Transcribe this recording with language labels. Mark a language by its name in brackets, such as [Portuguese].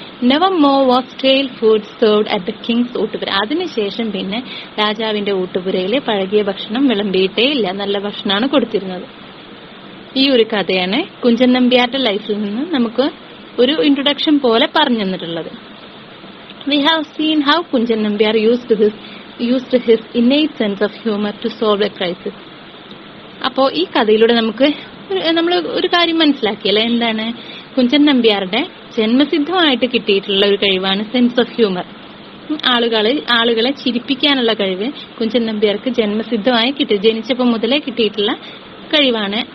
[English] Never more was stale food served at the king's ഊട്ടുപുര. [Malayalam] അതിനുശേഷം പിന്നെ രാജാവിന്റെ ഊട്ടുപുരയിൽ പഴകിയ ഭക്ഷണം വിളമ്പിയിട്ടേ ഇല്ല, നല്ല ഭക്ഷണമാണ് കൊടുത്തിരുന്നത്. ഈ ഒരു കഥയാണ് കുഞ്ചൻ നമ്പ്യാരുടെ ലൈഫിൽ നിന്ന് നമുക്ക് ഒരു ഇൻട്രൊഡക്ഷൻ പോലെ പറഞ്ഞു തന്നിട്ടുള്ളത്. [English] We have seen how Kunjan Nambyar used his innate sense of humor to solve a crisis. [Malayalam] അപ്പോൾ ഈ കഥയിലൂടെ നമ്മൾ ഒരു കാര്യം മനസ്സിലാക്കിയല്ലേ, എന്താണ്? കുഞ്ചൻ നമ്പ്യാരുടെ ജന്മസിദ്ധമായിട്ട് കിട്ടിയിട്ടുള്ള ഒരു കഴിവാണ് സെൻസ് ഓഫ് ഹ്യൂമർ. ആളുകളെ ചിരിപ്പിക്കാനുള്ള കഴിവ് കുഞ്ചൻ നമ്പ്യാർക്ക് ജന്മസിദ്ധമായി ജനിച്ചപ്പോൾ മുതലേ കിട്ടിയിട്ടുള്ള കഴിവാണ്.